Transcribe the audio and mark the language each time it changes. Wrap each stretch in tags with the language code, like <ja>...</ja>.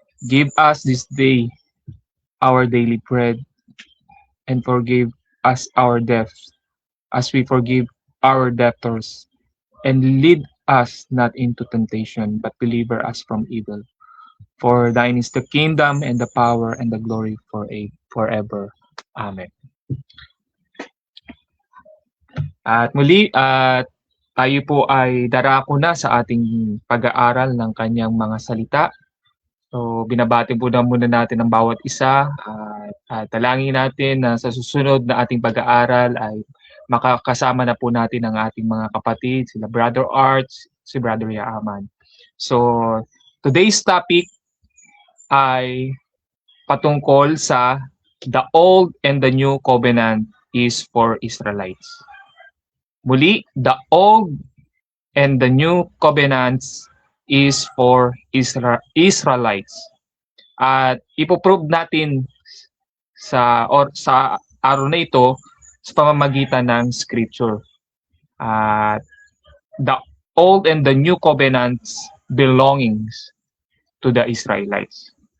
<en>Give us this day our daily bread, and forgive us our debts, as we forgive our debtors. And lead us not into temptation, but deliver us from evil. For thine is the kingdom, and the power, and the glory forever. Amen.</en> <tl>At muli, tayo po ay darako na sa ating pag-aaral ng kanyang mga salita. So, binabati po na muna natin ang bawat isa at talangin natin na sa susunod na ating pag-aaral ay makakasama na po natin ang ating mga kapatid, sila Brother Arts, si Brother Yaaman.</tl> <en>So, today's topic</en> <tl>ay patungkol sa</tl> <en>the Old and the New Covenant is for Israelites.</en> <tl>Muli,</tl> <en>the Old and the New Covenants is for Israelites.</en> <tl>At ipoprove natin sa araw na ito sa pamamagitan ng scripture.</tl> <en>The Old and the New Covenants belongings to the Israelites.</en>